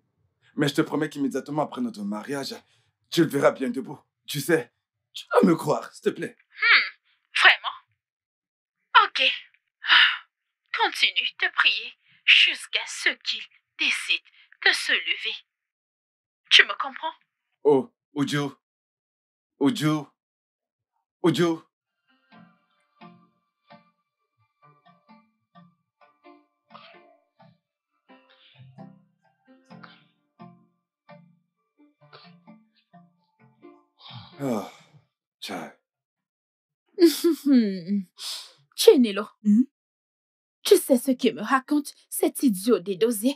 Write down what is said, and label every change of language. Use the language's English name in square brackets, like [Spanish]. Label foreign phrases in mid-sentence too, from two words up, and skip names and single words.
[French] Mais je te promets qu'immédiatement après notre mariage, tu le verras bien debout. Tu sais, tu dois me croire, s'il te plaît. Vraiment? Ok. Continue de prier jusqu'à ce qu'il décide de se lever. Tu me comprends? Oh, Uju. Uju. Uju. Ah, tiens. Chenelo, tu sais ce que me raconte cet idiot des dosiers?